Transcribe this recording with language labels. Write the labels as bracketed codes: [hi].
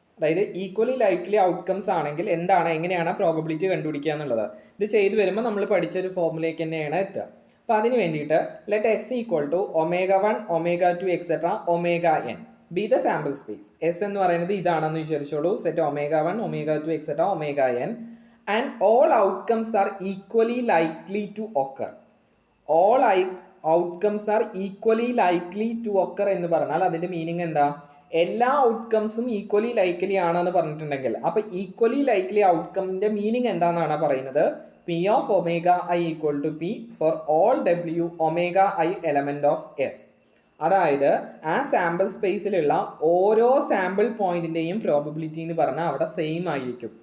[ml] അതായത് equally likely outcomes ആണെങ്കിൽ എങ്ങനെയാണ് പ്രോബബിലിറ്റി കണ്ടുപിടിക്കുക എന്നുള്ളത്. ഇത് ചെയ്തു വരുമ്പോൾ നമ്മൾ പഠിച്ചൊരു ഫോർമുലേക്ക് തന്നെയാണ് എത്തുക. അപ്പോൾ അതിന് വേണ്ടിയിട്ട് [en] Let S equal to omega 1 omega 2 etcetera omega n be the sample space. [ml] S എന്ന് പറയുന്നത് ഇതാണെന്ന് വിചാരിച്ചോളൂ. [en] Set omega 1 omega 2 etcetera omega n and all outcomes are equally likely to occur. All outcomes are equally likely to occur [ml] എന്ന് പറഞ്ഞാൽ അതിന്റെ meaning എന്താ? എല്ലാ ഔട്ട്കംസും equally likely ആണെന്ന് പറഞ്ഞിട്ടുണ്ടെങ്കിൽ അപ്പൊ ഈക്വലി ലൈക്ലി ഔട്ട്കമിന്റെ മീനിങ് എന്താണെന്നാണ് പറയുന്നത്? [en] P of omega I equal to P for all W omega I element of S. [ml] അതായത് ആ സാമ്പിൾ സ്പേസിലുള്ള ഓരോ സാമ്പിൾ പോയിന്റിന്റെയും പ്രോബബിലിറ്റി എന്ന് പറഞ്ഞാൽ അവിടെ സെയിം ആയിരിക്കും.